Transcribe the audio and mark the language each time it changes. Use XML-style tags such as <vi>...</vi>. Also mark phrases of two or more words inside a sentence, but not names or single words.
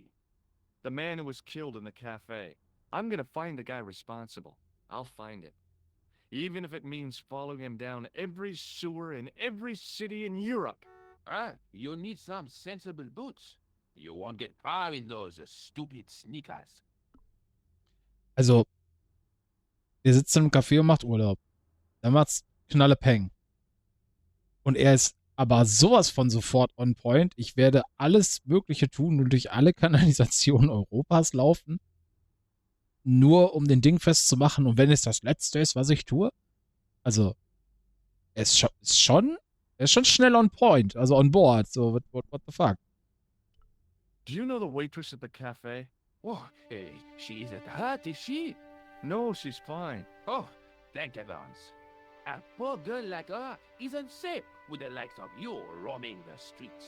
<en>The man who was killed in the cafe. I'm gonna find the guy responsible. I'll find him. Even if it means following him down every sewer in every city in Europe. You need some sensible boots. You won't get far in those stupid sneakers.</en> <de>Also, wir sitzen im Café und macht Urlaub. Dann macht's Knalle Peng. Und er ist aber sowas von sofort</de> <en>on point.</en> <de>Ich werde alles Mögliche tun und durch alle Kanalisationen Europas laufen, nur um den Ding festzumachen. Und wenn es das Letzte ist, was ich tue, also, er ist schon schnell</de> <en>on point,</en> <de>also</de> <en>on board. So, what the fuck? Do you know the waitress at the cafe? Oh, she isn't hurt, is she? No, she's fine. Oh, thank heavens. A poor girl like her isn't safe with the likes of you roaming the streets.</en>